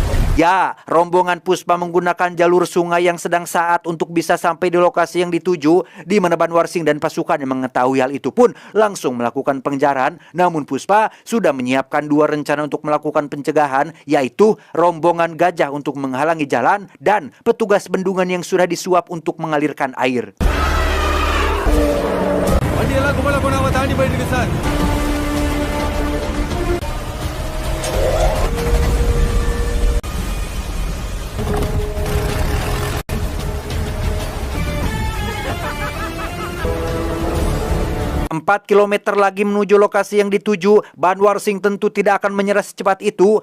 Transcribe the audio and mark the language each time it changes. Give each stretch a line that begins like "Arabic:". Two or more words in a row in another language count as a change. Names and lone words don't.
Indonesian: Ya, rombongan Puspa menggunakan jalur sungai yang sedang saat untuk bisa sampai di lokasi yang dituju, di mana Banwarsing dan pasukan yang mengetahui hal itu pun langsung melakukan pengejaran. Namun Puspa sudah menyiapkan 2 rencana untuk melakukan pencegahan, yaitu rombongan gajah untuk menghalangi jalan dan petugas bendungan yang sudah disuap untuk mengalirkan air.
Tamil: வண்டி எல்லாம் கும்பல போனாம தாண்டி போயிட்டு இருக்கு சார்.
Indonesian: 4 kilometer lagi menuju lokasi yang dituju, Banwarsing tentu tidak akan menyerah secepat itu.